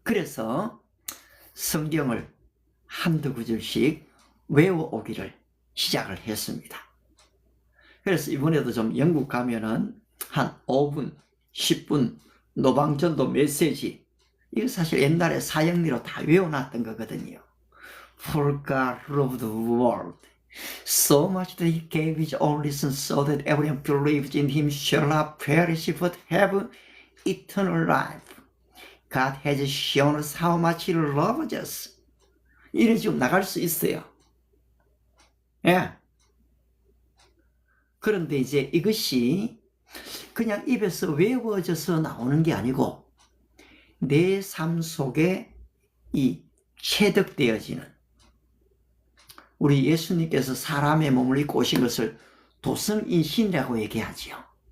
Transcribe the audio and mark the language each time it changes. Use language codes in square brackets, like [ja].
[ko] 그래서 성경을 한두 구절씩 외워오기를 시작을 했습니다. 그래서 이번에도 좀 영국 가면은 한 5분, 10분 노방전도 메시지 이거 사실 옛날에 사형리로 다 외워놨던 거거든요. [en] For God loved the world so much that he gave his only son so that everyone believes in him shall not perish but have eternal life. God has shown us how much he loves us. [ko] 이래 지금 나갈 수 있어요. 예. 그런데 이제 이것이 그냥 입에서 외워져서 나오는 게 아니고 내 삶 속에 이 체득되어지는 우리 예수님께서 사람의 몸을 입고 오신 것을 도성인신이라고 얘기하지요.